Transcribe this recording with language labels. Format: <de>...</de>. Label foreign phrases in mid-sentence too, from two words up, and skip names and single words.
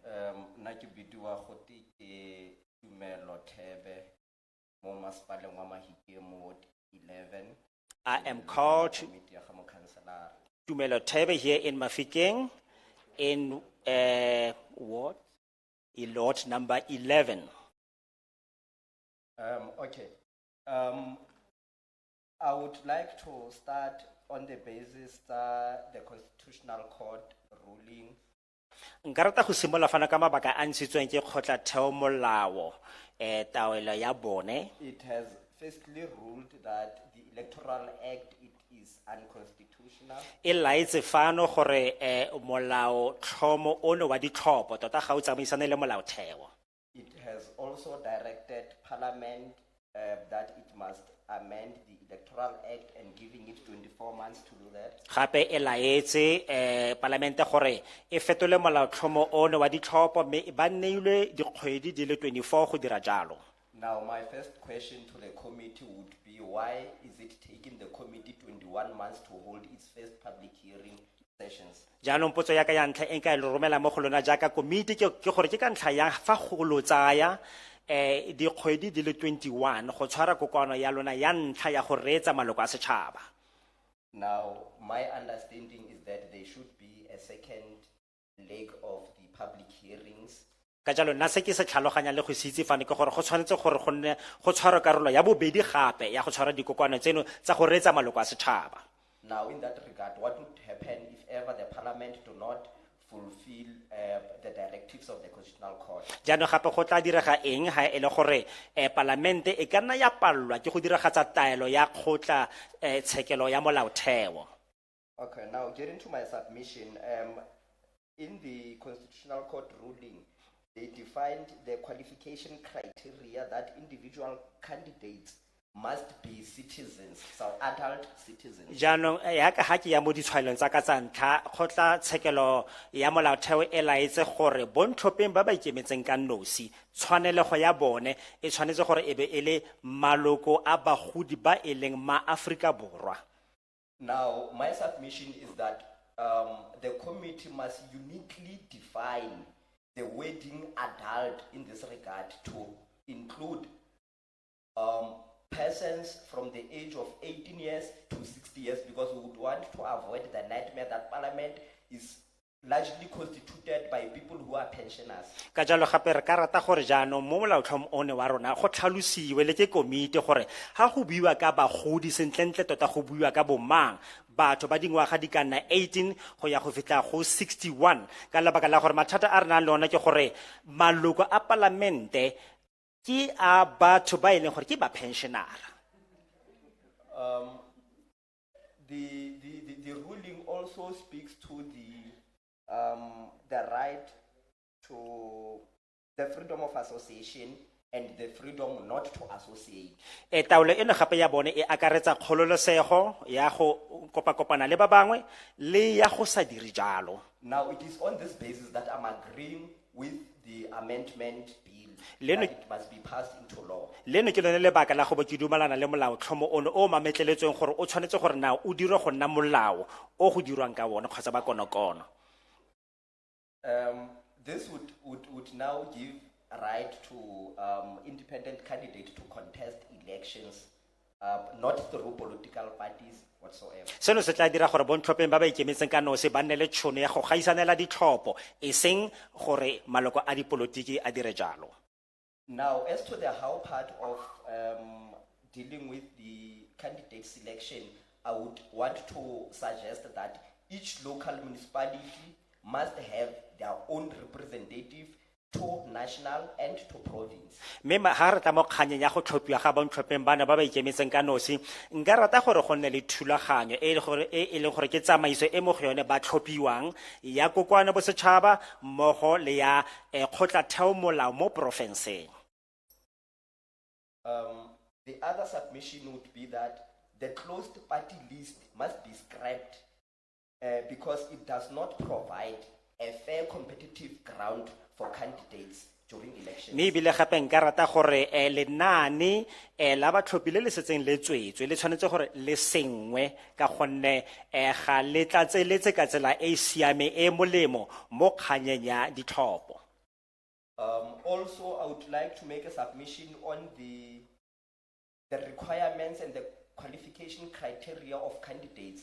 <en>I am called Tumelo Tebe here in Mahikeng in what? Lot number 11. Okay. I would like to start on the basis the Constitutional Court ruling.</en> <tn>Nka rata go simolola fana ka mabaka a ntshitsweng ke kgotlatheo molao taolo ya bone.</tn> <en>It has firstly ruled that the Electoral Act it is unconstitutional.</en> <tn>E laetse fano gore molao tlhomo ono wa ditlhopho tota ga o tsamaisane le molaotheo.</tn> <en>It has also directed Parliament that it must amend the Electoral Act and giving it 24 months to do that?</en> <tn>Gape e laetse parlamente gore e fetole molaotlhomo ono wa ditlhopho mme ba neilwe dikgwedi di le 24 go dira jalo.</tn> <en>Now, my first question to the committee would be, why is it taking the committee 21 months to hold its first public hearing sessions?</en> <tn>Jaanong potso ya ka ya ntlha e nka e romela mo go lona jaaka komiti ke gore ke ka ntlha ya fa go lo tsaya dikgwedi di le 21 go tshwara kokoano ya lona ya ntlha ya go reetsa maloko a setšhaba.</tn> <en>Now, my understanding is that there should be a second leg of the public hearings.</en> <tn>Ka jalo nna se ke se tlhaloganya le go se itse fane ke gore go tshwanetse gore go nne go tshwarwa karolo ya bobedi gape ya go tshwara dikokoano tseno tsa go reetsa maloko a setšhaba.</tn> <en>Now, in that regard, what would happen if ever the parliament do not fulfill the directives of the Constitutional Court?</en> <tn>Jaanong gape go tla direga eng ha e le gore parlamente e ka nna ya pallwa ke go diragatsa taelo ya kgotla tshekelo ya molaotheo.</tn> <en>Okay, now getting to my submission, in the Constitutional Court ruling, they defined the qualification criteria that individual candidates must be citizens, so adult citizens.</en> <tn>Jaanong ya ka ha ke ya mo ditshwaelong tsa ka tsa ntlha kgotla tshekelo ya molaotheo e laetse gore bontlhopheng ba ba ikemetseng ka nosi tshwanelego ya bone e tshwanetse gore e be e le maloko a bagodi ba e leng ma-Afrika Borwa.</tn> <en>Now, my submission is that the committee must uniquely define the wording adult in this regard to include persons from the age of 18 years to 60 years, because we would want to avoid the nightmare that parliament is largely constituted by people who are pensioners.</en> <tn>Ka jalo gape re ka rata gore jaanong mo molaotlhomo one wa rona go tlhalosiwe le ke komiti gore ha go buiwa ka bagodi sentlentle tota go buiwa ka bomang batho ba dingwaga di ka nna 18 go ya go fitla go 61 ka lebaka la gore mathata a re nang le ona ke gore maloko a parlamente ki a batho ba e leng gore ke ba pensionera.</tn> <en>The ruling also speaks to the right to the freedom of association and the freedom not to associate.</en> <tn>Taolo eno gape ya bone e akaretsa kgololosego ya go kopakopana le ba bangwe le ya go sa dire jalo.</tn> <en>Now, it is on this basis that I'm agreeing with the amendment bill,</en> <tn>Leno-</tn> <en>that it must be passed into law.</en> <tn>Leno ke lone lebaka la go bo ke dumalana le molaotlhomo ono o mametleletsweng gore o tshwanetse gore na o dirwe go nna molao o go dirwang ka wona kgotsa ba konokono.</tn> <en>This would now give a right to independent candidates to contest elections, not through political parties whatsoever.</en> <tn>Seno se tla dira gore bontlhopheng ba ba ikemetseng ka nosi ba nne le tšhono ya go gaisanela ditlhopho e seng gore maloko a dipolotiki a dire jalo.</tn> <en>Now, as to the how part of dealing with the candidate selection, I would want to suggest that each local municipality must have their own representative to national and to province.</en> <tn>Mme ha re tla mo kganyeng ya go tlhophiwa ga bontlhopheng bana ba ba ikemetseng ka nosi nka rata gore go nne le thulaganyo e leng gore ke tsamaiso e mo go yone ba tlhophiwang ya kokoano bosetšhaba mmogo le ya kgotlatheo molao mo porofenseng.</tn> <en>The other submission would be that the closed party list must be scrapped because it does not provide a fair competitive ground for candidates during elections.</en> <tn>Mme ebile gape nka rata gore lenaane la batlhophi le le setseng le tswetswe le tshwanetse gore le sengwe ka gonne ga le tlatseletse ka tsela e siame e molemo mo kganyeng ya ditlhopho.</tn> <en>Also, I would like to make a submission on the requirements and the qualification criteria of candidates.</en>